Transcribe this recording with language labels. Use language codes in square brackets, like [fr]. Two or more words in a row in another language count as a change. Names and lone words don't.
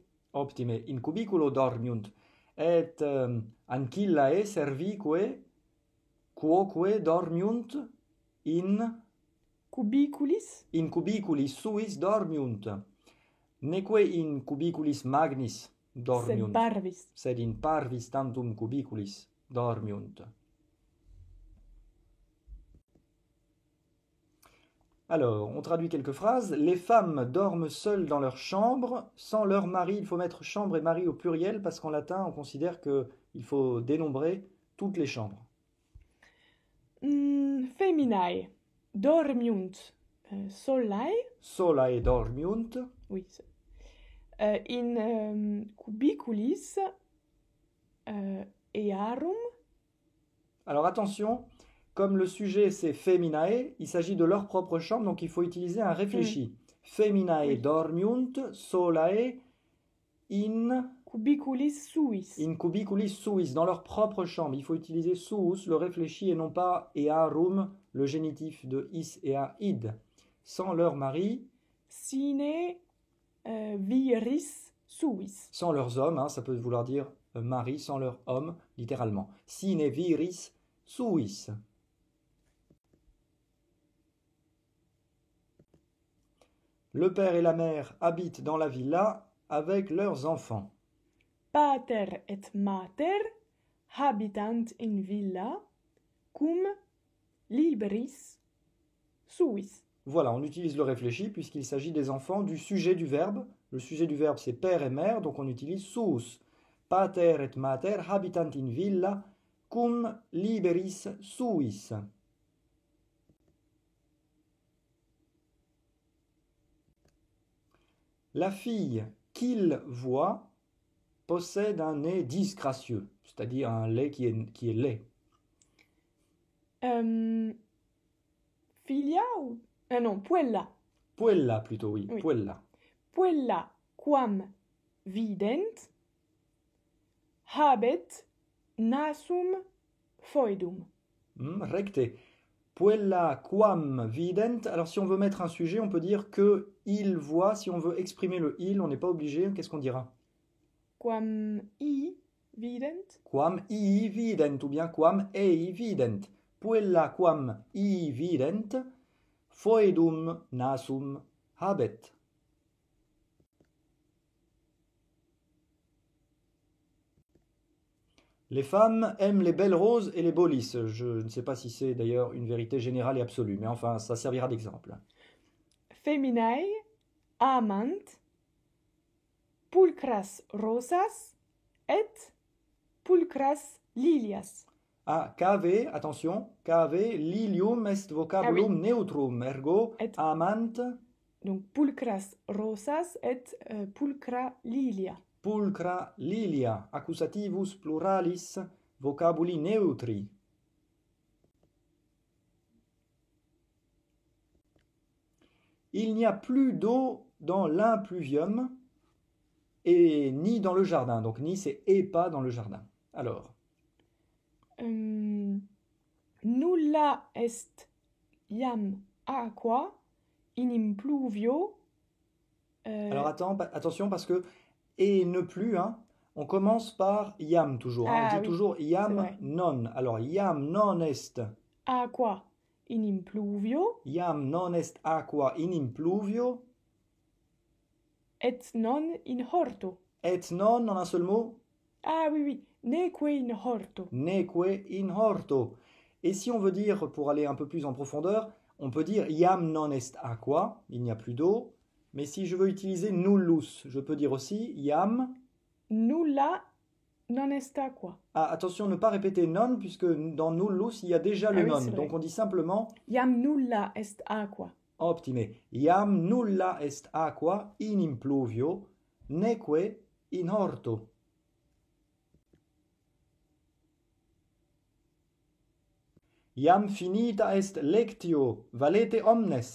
[la] Optime, in cubiculo dormiunt, et ancillae servique quoque dormiunt in cubiculis? In cubiculis suis dormiunt. Neque in cubiculis magnis dormiunt. Sed parvis. Sed in parvis tantum cubiculis dormiunt. [fr] Alors, on traduit quelques phrases. Les femmes dorment seules dans leur chambre, sans leur mari. Il faut mettre chambre et mari au pluriel parce qu'en latin, on considère qu'il faut dénombrer toutes les chambres. [la] Feminae dormiunt solae. Solae dormiunt. Oui. In cubiculis earum. [fr] Alors attention, comme le sujet c'est feminae, il s'agit de leur propre chambre, donc il faut utiliser un réfléchi. [la] Feminae dormiunt solae in cubiculis suis. In cubiculis suis, [fr] dans leur propre chambre. Il faut utiliser suis, le réfléchi, et non pas earum, le génitif de [la] is et a id. [fr] Sans leur mari. [la] Sine viris suis. [fr] Sans leurs hommes, hein, ça peut vouloir dire mari, sans leur homme, littéralement. [la] Sine viris suis. [fr] Le père et la mère habitent dans la villa avec leurs enfants. [la] Pater et mater habitant in villa cum liberis suis. [fr] Voilà, on utilise le réfléchi puisqu'il s'agit des enfants du sujet du verbe. Le sujet du verbe c'est père et mère, donc on utilise suis. [la] Pater et mater habitant in villa cum liberis suis. [fr] La fille qu'il voit possède un nez disgracieux, c'est-à-dire un lait qui est laid. Filia ou... Ah non, puella. Puella plutôt, oui, Oui. puella. [la] Puella quam vident habet nasum foedum. Recte. Puella quam vident. [fr] Alors si on veut mettre un sujet, on peut dire que il voit. Si on veut exprimer le il, on n'est pas obligé. Qu'est-ce qu'on dira? [la] Quam I vident. Quam I vident ou bien quam ei vident. Puella quam I vident foedum nasum habet. [fr] Les femmes aiment les belles roses et les beaux lys. Je ne sais pas si c'est d'ailleurs une vérité générale et absolue, mais enfin, ça servira d'exemple. [la] Feminae amant pulchras rosas et pulchras lilias. Ah, cave, attention, cave, lilium est vocabulum neutrum, ergo [fr] Et- [la] amant, [fr] Donc [la] pulchras rosas [fr] et [la] pulchra lilia. pulchra lilia, accusativus pluralis, vocabuli neutri. [fr] Il n'y a plus d'eau dans l'impluvium et ni dans le jardin. Donc ni c'est et pas dans le jardin. Alors, [la] Nulla est iam aqua in impluvio. [fr] alors attention parce que et ne plus, hein, on commence par iam toujours. Hein, on Ah dit oui, toujours c'est iam vrai. non. Alors [la] iam non est. Aqua in impluvio Iam non est aqua in impluvio. et non in horto. Et non [fr] en un seul mot. Ah oui, oui, [la] neque in horto. Neque in horto. [fr] Et si on veut dire, pour aller un peu plus en profondeur, on peut dire [la] iam non est aqua, [fr] il n'y a plus d'eau. Mais si je veux utiliser nullus, je peux dire aussi iam. [la] Nulla non est aqua. [fr] Ah, attention, ne pas répéter non, puisque dans nullus, il y a déjà le Ah oui, non. c'est vrai. Donc on dit simplement [la] Iam nulla est aqua. optime. Iam nulla est aqua in impluvio, neque in horto. Iam finita est lectio, valete omnes.